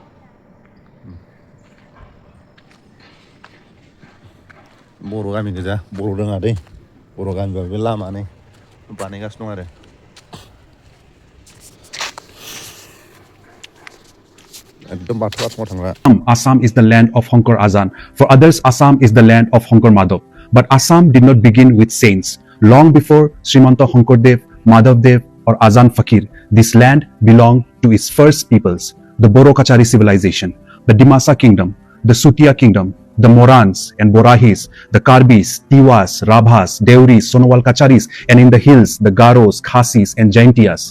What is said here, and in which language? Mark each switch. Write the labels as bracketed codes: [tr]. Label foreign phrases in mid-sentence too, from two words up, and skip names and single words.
[brx] बर' गामि गोजा बर' रोङा दै बर' गामिबाबो बे लामा नै बानायगासिनो दं आरो एकदम बाथौ आश्रमाव थांग्रा [en] Assam is the land of Honkar Azan. For others, Assam is the land of Honkar Madhav. But Assam did not begin with saints. Long before Srimanta Honkardev, Madhavdev, or Azan Fakir, this land belonged to its first peoples, the Boro Kachari civilization, the Dimasa kingdom, the Sutia kingdom, the Morans and Borahis, the Karbis, Tiwas, Rabhas, Deuris, Sonowal Kacharis, and in the hills, the Garos, Khasis, and Jaintias.